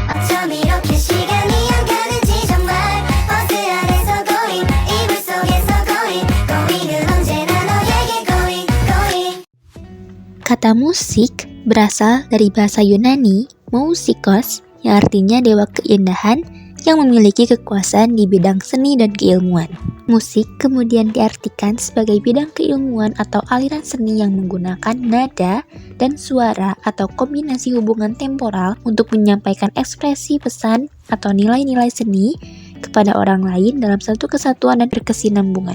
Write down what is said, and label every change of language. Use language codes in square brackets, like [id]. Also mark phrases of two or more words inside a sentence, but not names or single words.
[ko] 처음 이렇게 시간이 안 가는지 정말 버스 안에서 going 이불 속에서 [en] going going [ko] 은 언제나 너에게 [en] going going. [id] Kata musik berasal dari bahasa Yunani musikos yang artinya dewa keindahan yang memiliki kekuasaan di bidang seni dan keilmuan. Musik kemudian diartikan sebagai bidang keilmuan atau aliran seni yang menggunakan nada dan suara atau kombinasi hubungan temporal untuk menyampaikan ekspresi pesan atau nilai-nilai seni kepada orang lain dalam satu kesatuan dan berkesinambungan.